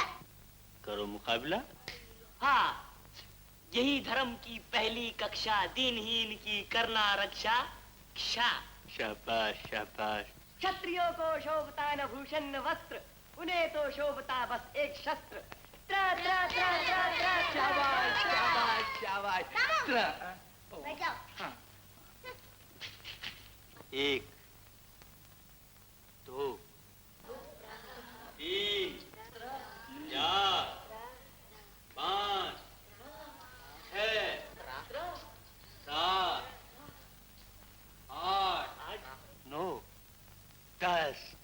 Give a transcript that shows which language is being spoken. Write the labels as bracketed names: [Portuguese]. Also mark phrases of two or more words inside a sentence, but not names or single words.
[Hindi] करो मुकाबला। हाँ, यही धर्म की पहली कक्षा, दीनहीन की करना रक्षा। क्षा। शाबाश शाबाश। क्षत्रियों को शोभता न भूषण न वस्त्र, उन्हें तो शोभता बस एक शस्त्र। त्रा त्रा त्रा त्रा त्रा। शाबाश शाबाश शाबाश। त्रा। बैठ जाओ। 1 2 3 4 5 6 7 8 9 10।